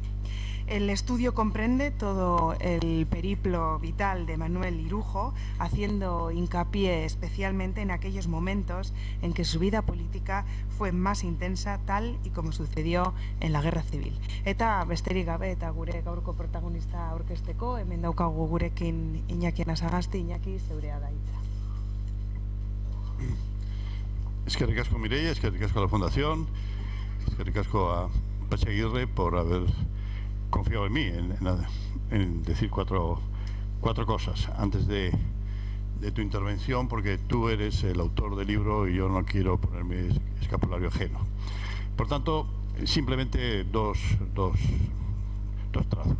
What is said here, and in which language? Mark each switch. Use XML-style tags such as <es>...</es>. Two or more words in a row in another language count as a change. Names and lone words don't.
<es>El estudio comprende todo el periplo vital de Manuel Irujo, haciendo hincapié especialmente en aquellos momentos en que su vida política fue más intensa, tal y como sucedió en la Guerra Civil.</es> <eu>Eta besterik gabe eta gure gaurko protagonista aurkezteko, hemen daukagu gurekin Iñaki Anasagasti. Iñaki, zeurea da hitza. Eskerrik asko Mireia, eskerrik asko</eu> <es>a la Fundación,</es> <eu>eskerrik asko</eu> <es>a Patxi Agirre por haber confiado en mí, en decir cuatro cosas antes de tu intervención, porque tú eres el autor del libro y yo no quiero ponerme escapulario ajeno. Por tanto, simplemente dos trazos.</es>